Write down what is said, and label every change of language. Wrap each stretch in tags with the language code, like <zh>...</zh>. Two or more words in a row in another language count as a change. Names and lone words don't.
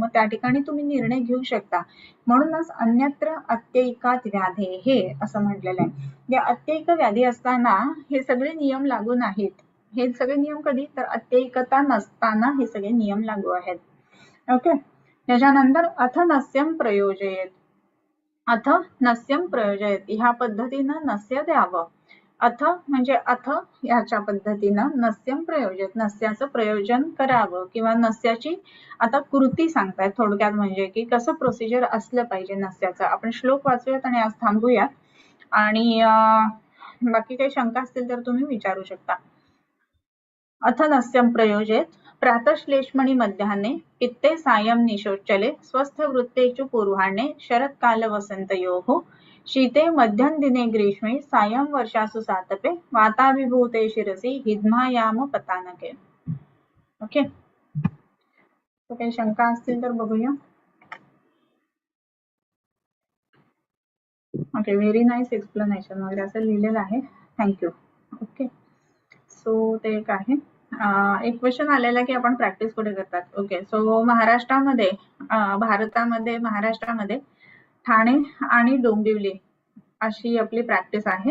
<mr>मग त्या ठिकाणी तुम्ही निर्णय घेऊ शकता. म्हणूनच</mr> <sa>अन्यत्र अत्यैकात व्याधे</sa> <mr>हे असं म्हटलेलं आहे. या अत्यैक व्याधी असताना हे सगळे नियम लागू नाहीत. हे सगळे नियम कधी? तर अत्यैकता नसताना हे सगळे नियम लागू आहेत.</mr> <sa>ओके.</sa> <mr>त्याच्यानंतर</mr> <sa>अथ नस्यम प्रयोजयेत. अथ नस्यम प्रयोजयेत</sa> <mr>ह्या पद्धतीनं नस्य द्यावं. अथ म्हणजे अथ याच्या पद्धतीनं</mr> <sa>नस्यम प्रयोजन,</sa> <mr>नस्याचं प्रयोजन करावं किंवा नस्याची आता कृती सांगतायत थोडक्यात, म्हणजे की कसं प्रोसिजर असलं पाहिजे नस्याचं. आपण श्लोक वाचूयात आणि आज थांबूयात आणि बाकी काही शंका असतील तर तुम्ही विचारू शकता.</mr> <sa>अथ नस्यम प्रयोजेत प्रातश्लेष्मणि मध्याह्ने पित्ते सायं निशोचले स्वस्थ वृत्तेषु पूर्वाह्णे शरत्काल वसन्तयोः शीते मध्यम दिने ग्रीष्मे सायं वर्षासु सातपे वाताभिभूते शिरसि हिद्मायाम पतानके.</sa> <mr>ओके. तो काही शंका असतील तर बघूया. ओके,</mr> <en>very nice explanation</en> <mr>वगैरे असं लिहिलेलं आहे. थँक्यू. ओके, सो ते एक आहे. एक क्वेश्चन आलेला की आपण प्रॅक्टिस कुठे करतात. ओके, सो महाराष्ट्रामध्ये महाराष्ट्रामध्ये ठाणे आणि डोंबिवली अशी आपली प्रॅक्टिस आहे.</mr>